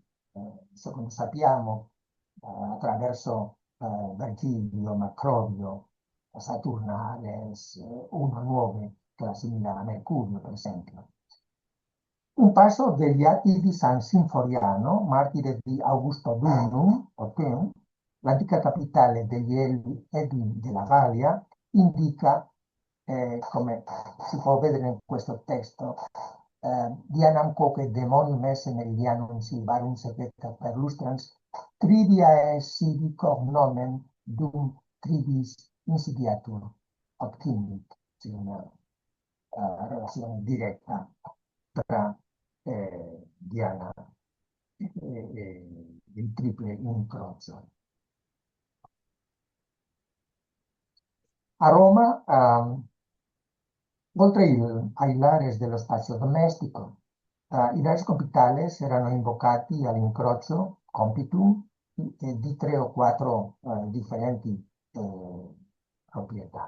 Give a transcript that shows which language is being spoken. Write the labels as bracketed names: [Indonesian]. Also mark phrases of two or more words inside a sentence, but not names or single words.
[Italian] Secondo sappiamo, attraverso Virgilio, Macrobio, Saturnales, 1-9, che la assimila a Mercurio, per esempio. Un passo degli Atti di San Sinforiano, martire di Augusto Durnum, o Thun, l'antica capitale degli Edui della Gallia, indica, come si può vedere in questo testo, [Latin] Dianam quoque demonium esse meridianum silvarum secreta perlustrans, trivia sibi cognomen dum tribis insidiatur obtinit. [Italian] C'è una relazione diretta tra Diana e il triple incrocio. A Roma, oltre ai lares dello spazio domestico, i [Latin] lares compitales [Italian] erano invocati all'incrocio compitum di 3 o 4 differenti proprietà.